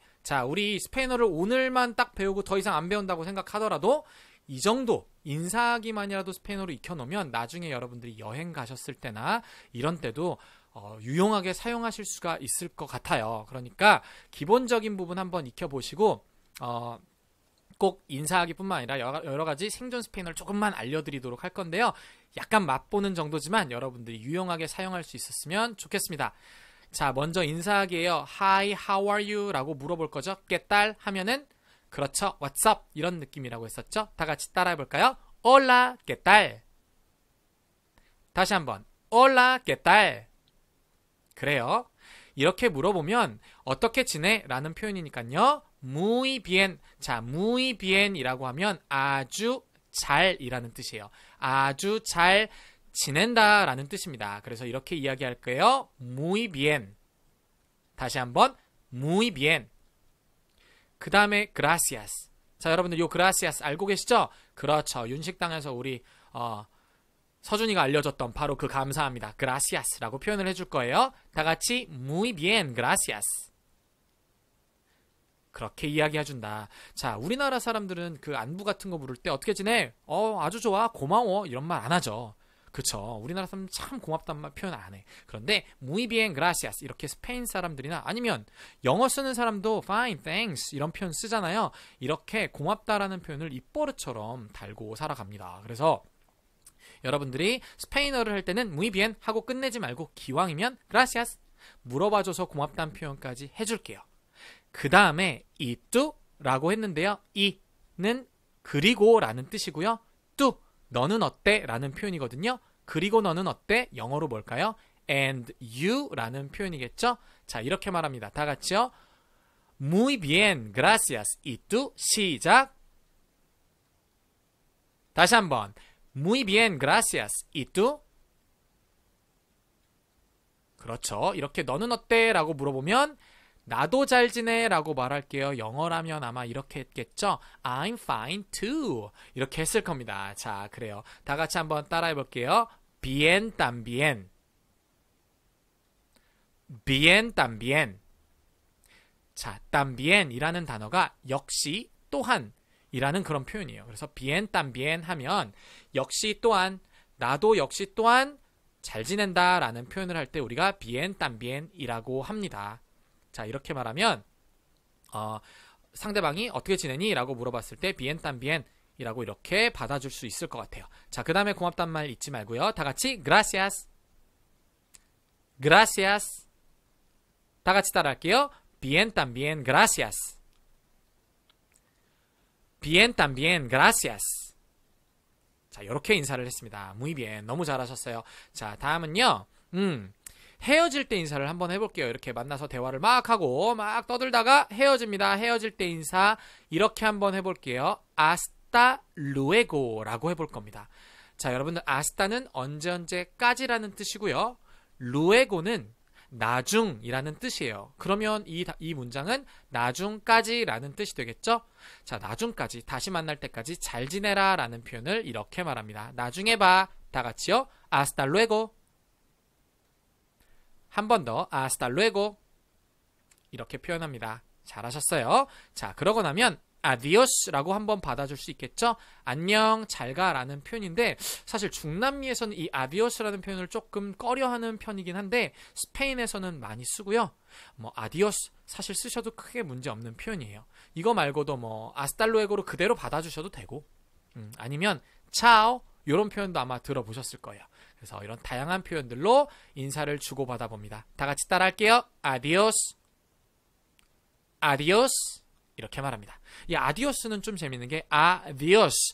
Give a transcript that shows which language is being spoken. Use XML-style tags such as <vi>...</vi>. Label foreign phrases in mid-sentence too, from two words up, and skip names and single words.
<ko>자, 우리 스페인어를 오늘만 딱 배우고 더 이상 안 배운다고 생각하더라도 이 정도 인사하기만이라도 스페인어로 익혀놓으면 나중에 여러분들이 여행 가셨을 때나 이런 때도 유용하게 사용하실 수가 있을 것 같아요. 그러니까 기본적인 부분 한번 익혀보시고 꼭 인사하기뿐만 아니라 여러 가지 생존 스페인어를 조금만 알려드리도록 할 건데요. 약간 맛보는 정도지만 여러분들이 유용하게 사용할 수 있었으면 좋겠습니다. 자, 먼저 인사하기예요.</ko> <en>Hi, how are you?</en> <ko>라고 물어볼 거죠.</ko> <es>¿Qué tal?</es> <ko>하면은 그렇죠.</ko> <en>What's up?</en> <ko>이런 느낌이라고 했었죠. 다 같이 따라해 볼까요?</ko> <es>Hola, ¿qué tal?</es> <ko>다시 한번.</ko> <es>Hola, ¿qué tal?</es> <ko>그래요. 이렇게 물어보면 어떻게 지내? 라는 표현이니까요.</ko> <es>Muy bien.</es> <ko>자,</ko> <es>muy bien</es> <ko>이라고 하면 아주 잘이라는 뜻이에요. 아주 잘 지낸다 라는 뜻입니다. 그래서 이렇게 이야기할 거예요.</ko> <es>Muy bien.</es> <ko>다시 한번</ko> <es>Muy bien.</es> <ko>그 다음에 gracias. 자, 여러분들 요 gracias 알고 계시죠? 그렇죠. 윤식당에서 우리 서준이가 알려줬던 바로 그 감사합니다. gracias라고 표현을 해줄 거예요. 다 같이</ko> <es>muy bien, gracias.</es> <ko>그렇게 이야기해준다. 자, 우리나라 사람들은 그 안부 같은 거 물을 때 어떻게 지내? 아주 좋아, 고마워 이런 말 안 하죠. 그쵸? 우리나라 사람들 참 고맙다는 말 표현 안 해. 그런데</ko> <es>muy bien, gracias</es> <ko>이렇게 스페인 사람들이나 아니면 영어 쓰는 사람도</ko> <en>fine, thanks</en> <ko>이런 표현 쓰잖아요. 이렇게 고맙다라는 표현을 입버릇처럼 달고 살아갑니다. 그래서 여러분들이 스페인어를 할 때는</ko> <es>muy bien</es> <ko>하고 끝내지 말고 기왕이면 gracias 물어봐줘서 고맙다는 표현까지 해줄게요. 그 다음에</ko> <es>y tú</es> <ko>라고 했는데요. 이는 그리고 라는 뜻이고요. tú 너는 어때? 라는 표현이거든요. 그리고 너는 어때? 영어로 뭘까요?</ko> <en>and you</en> <ko>라는 표현이겠죠. 자, 이렇게 말합니다. 다 같이요.</ko> <es>Muy bien, gracias. y tú 시작.</es> <ko>다시 한번.</ko> <es>Muy bien, gracias. y tú?</es> <ko>그렇죠. 이렇게 너는 어때? 라고 물어보면 나도 잘 지내 라고 말할게요. 영어라면 아마 이렇게 했겠죠.</ko> <en>I'm fine too.</en> <ko>이렇게 했을 겁니다. 자, 그래요. 다 같이 한번 따라해 볼게요.</ko> <es>Bien también. Bien también.</es> <ko>자, también 이라는 단어가 역시 또한 이라는 그런 표현이에요. 그래서</ko> <es>bien también</es> <ko>하면 역시 또한 나도 역시 또한 잘 지낸다 라는 표현을 할 때 우리가</ko> <es>bien también</es> <ko>이라고 합니다. 자, 이렇게 말하면 상대방이 어떻게 지내니? 라고 물어봤을 때</ko> <es>bien también</es> <ko>이라고 이렇게 받아줄 수 있을 것 같아요. 자, 그 다음에 고맙단 말 잊지 말고요. 다 같이</ko> <es>gracias. gracias.</es> <ko>다 같이 따라할게요.</ko> <es>bien también gracias. bien también gracias.</es> <ko>자, 이렇게 인사를 했습니다.</ko> <es>muy bien.</es> <ko>너무 잘하셨어요. 자, 다음은요. 헤어질 때 인사를 한번 해볼게요. 이렇게 만나서 대화를 막 하고 막 떠들다가 헤어집니다. 헤어질 때 인사 이렇게 한번 해볼게요.</ko> <es>hasta luego</es> <ko>라고 해볼 겁니다. 자, 여러분들 hast는 언제까지라는 뜻이고요. luego는 나중이라는 뜻이에요. 그러면 이 문장은 나중까지라는 뜻이 되겠죠? 자, 나중까지 다시 만날 때까지 잘 지내라 라는 표현을 이렇게 말합니다. 나중에 봐. 다 같이요.</ko> <es>hasta luego.</es> <ko>한 번 더</ko> <es>hasta luego</es> <ko>이렇게 표현합니다. 잘하셨어요. 자, 그러고 나면 adios라고 한번 받아줄 수 있겠죠? 안녕, 잘가 라는 표현인데 사실 중남미에서는 이 adios라는 표현을 조금 꺼려하는 편이긴 한데 스페인에서는 많이 쓰고요. adios 사실 쓰셔도 크게 문제 없는 표현이에요. 이거 말고도</ko> <es>hasta luego</es> <ko>로 그대로 받아주셔도 되고 아니면 ciao 이런 표현도 아마 들어보셨을 거예요. 그래서 이런 다양한 표현들로 인사를 주고받아 봅니다. 다 같이 따라할게요.</ko> <es>adios. adios.</es> <ko>이렇게 말합니다. 이 adios는 좀 재밌는 게 adios.</ko>